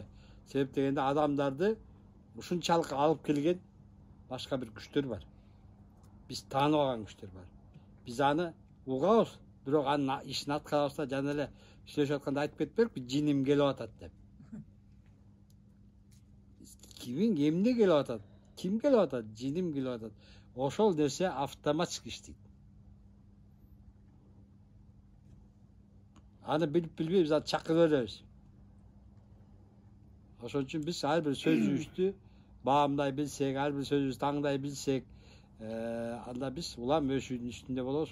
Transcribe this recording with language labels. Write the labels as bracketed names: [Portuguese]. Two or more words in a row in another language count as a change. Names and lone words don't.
[Kyrgyz] Себеп дегенде адамдарды ушунчалык алып келген башка бир күчтөр бар. Биз тааныбаган күчтөр бар. Биз аны угабыз, бирок анын ишин аткарабыз да, жана эле сүйлөшүп атканда айтып кетпедикпи, жиним келип атат деп. Kimin emne kelip atat? Kim kelip atat? Jinim kelip atat. Ошол нерсе автоматик иштейт. Аны билбей biz чакыра беребиз. Ошон үчүн биз ар бир сөзүбүздү баамдай билсек, ар бир сөзүбүздү таңдай билсек, анда биз улам өшүүнүн үстүндө болобуз.